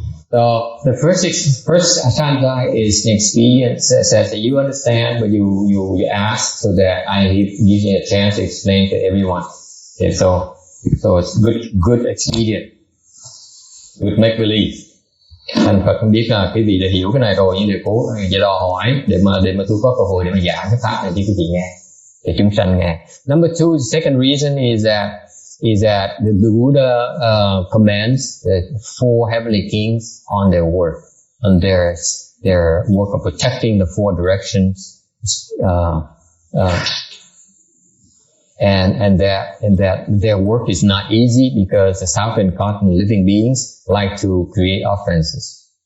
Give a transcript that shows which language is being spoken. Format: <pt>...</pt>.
<en>So the first Ashanti is an experience that says that you understand, but you ask so that I give you a chance to explain to everyone. Okay, so it's good expedient, good make believe.</en> <vi>Thành Phật không biết là cái vị đã hiểu cái này rồi, nhưng để cố vậy đòi hỏi để mà tôi có cơ hội để mà giảng cái pháp này cho quý vị nghe, để chúng sanh nghe.</vi> <en>Number two, the second reason is that the Buddha commends the four heavenly kings on their work, on their work of protecting the four directions, and that their work is not easy because the self-incarnate living beings like to create offenses.</en>